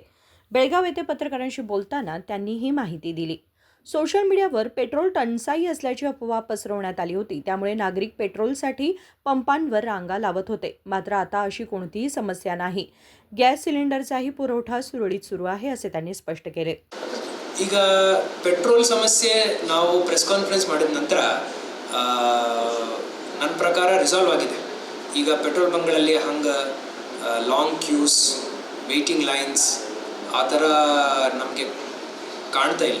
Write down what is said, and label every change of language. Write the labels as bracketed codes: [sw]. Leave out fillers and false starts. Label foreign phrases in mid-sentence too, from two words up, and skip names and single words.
[mr] बेळगाव येथे पत्रकारांशी बोलताना त्यांनी ही माहिती दिली. सोशल मीडियावर पेट्रोल टंचाई असल्याची अफवा पसरवण्यात आली होती. त्यामुळे नागरिक पेट्रोलसाठी पंपांवर रांगा लावत होते. मात्र आता अशी कोणतीही समस्या नाही. गॅस सिलेंडरचाही पुरवठा सुरळीत सुरू आहे, असे त्यांनी स्पष्ट केले. [kn] ಈಗ ಪೆಟ್ರೋಲ್ ಸಮಸ್ಯೆ ನಾವು [en] press conference [kn] ಮಾಡಿದ ನಂತರ ನನ್ನ ಪ್ರಕಾರ ರಿಸಾಲ್ವ್ ಆಗಿದೆ. ಈಗ ಪೆಟ್ರೋಲ್ ಬಂಕ್ಗಳಲ್ಲಿ ಹಂಗೆ [en] long queues, waiting lines [kn] ಆ ಥರ ನಮಗೆ ಕಾಣ್ತಾ ಇಲ್ಲ.